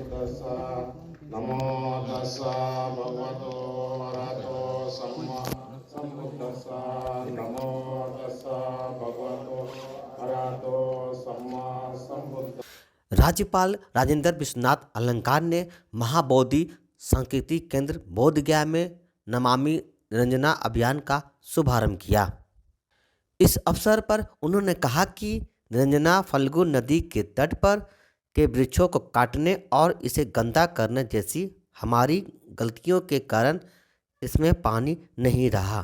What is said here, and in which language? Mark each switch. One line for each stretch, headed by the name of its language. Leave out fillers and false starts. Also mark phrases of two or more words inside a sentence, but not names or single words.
Pali: तस्सा नमो तस्सा भगवतो अरहतो सम्मा सम्बुद्धस्सा नमो तस्सा भगवतो अरहतो सम्मा सम्बुद्ध।
Hindi: राज्यपाल राजेंद्र विश्वनाथ अलंकार ने महाबोधि सांस्कृतिक केंद्र बोधगया में नमामि निरंजना अभियान का शुभारंभ किया। इस अवसर पर उन्होंने कहा कि निरंजना फल्गु नदी के तट पर के वृक्षों को काटने और इसे गंदा करने जैसी हमारी गलतियों के कारण इसमें पानी नहीं रहा।